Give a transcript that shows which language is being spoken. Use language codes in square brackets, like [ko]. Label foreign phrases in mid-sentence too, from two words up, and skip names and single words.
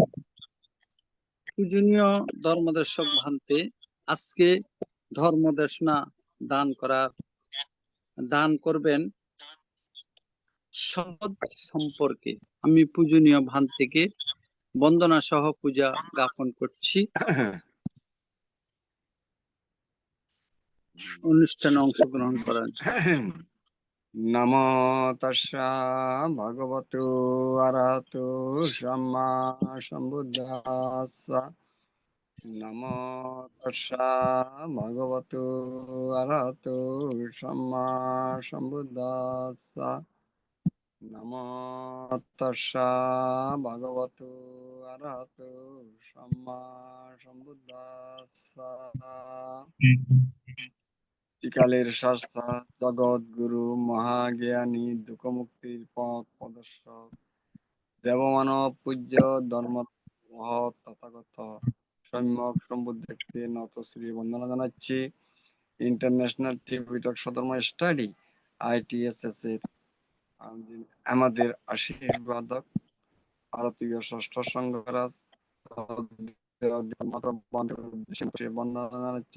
[bn] পূজনীয় ধর্মদর্শক ভান্তে, আজকে ধর্মদেশনা দান করবেন সম্পদ সম্পর্কে। আমি পূজনীয় ভান্তেকে বন্দনা সহ পূজা জ্ঞাপন করছি। অনুষ্ঠানে অংশগ্রহণ করেন। [pi] নমো তাস্সা ভগবতু আরহাতু সাম্মা সম্বুদ্ধাস্সা। নমো তাস্সা ভগবতু আরহাতু সাম্মা সম্বুদ্ধাস্সা। নমো তাস্সা ভগবতু আরহাতু সাম্মা সম্বুদ্ধাস্সা। [bn] ত্রিকালের শাস্তা জগৎ গুরু মহাজ্ঞানী দুঃখ মুক্তির পথ প্রদর্শক দেবমানব পূজ্য ধর্ম মহৎ তথাগত সম্যক সম্বুদ্ধকে নত শ্রী বন্দনা জানাচ্ছি। ইন্টারন্যাশনাল ত্রিপিটক সধর্ম স্টাডি ITSS এর আমাদের আশীর্বাদক ভারতীয় ষষ্ঠ সংঘরাজ বন্দনা জানাচ্ছি।